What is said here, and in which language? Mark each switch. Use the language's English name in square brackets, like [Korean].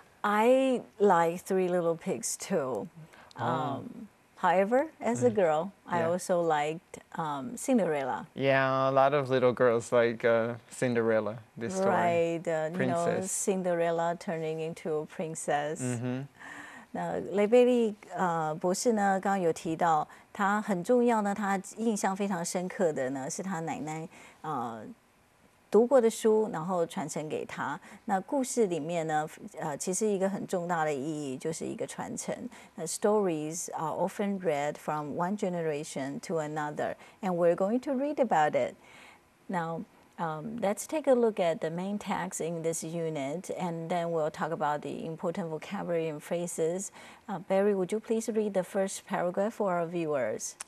[English] I like Three Little Pigs too. However, as a girl, I also liked Cinderella. Yeah, a lot of little girls like Cinderella, this story. Right, Cinderella turning into a princess. [Chinese] 那雷贝利博士呢，刚刚有提到，他很重要呢，他印象非常深刻的呢，是他奶奶读过的书，然后传承给他。那故事里面呢，其实一个很重大的意义就是一个传承。 [English] 那 stories are often read from one generation to another, and we're going to read about it. Now, let's take a look at the main text in this unit, and then we'll talk about the important vocabulary and phrases. Barry, would you please read the first paragraph for our viewers?